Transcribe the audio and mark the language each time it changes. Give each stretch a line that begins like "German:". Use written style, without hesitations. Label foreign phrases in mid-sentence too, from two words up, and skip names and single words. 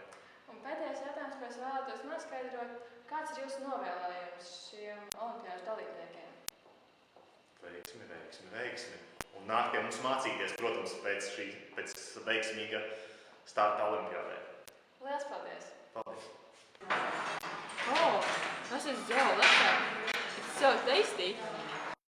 Latvian: Un pēdējais jautājums, ko es vēlētos noskaidrot, kāds ir jūsu novēlējums šiem olimpiādas dalībniekiem? Veiksmi, veiksmi, veiksmi. Un nāk pie mums mācīties, protams, pēc veiksmīga starta olimpiādē. Lielas paldies! Paldies!
English: Oh, this is so delicious. It's so tasty.